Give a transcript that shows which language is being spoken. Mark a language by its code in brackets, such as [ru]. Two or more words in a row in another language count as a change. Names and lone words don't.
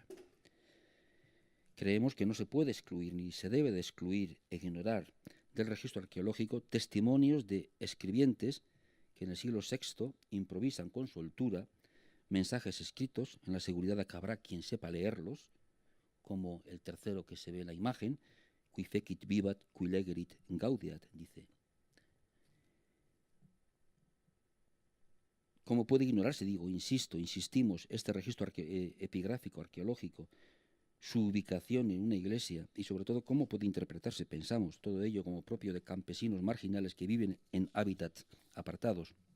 [es] Creemos que no se puede excluir ni se debe de excluir e ignorar del registro arqueológico testimonios de escribientes que en el siglo VI improvisan con soltura mensajes escritos en la seguridad de que habrá quien sepa leerlos, como el tercero que se ve en la imagen, [la] qui fecit vivat, qui legerit gaudiat, [es] dice. ¿Cómo puede ignorarse? Digo, insistimos, este registro epigráfico, arqueológico, su ubicación en una iglesia y sobre todo cómo puede interpretarse, pensamos, todo ello como propio de campesinos marginales que viven en hábitats apartados.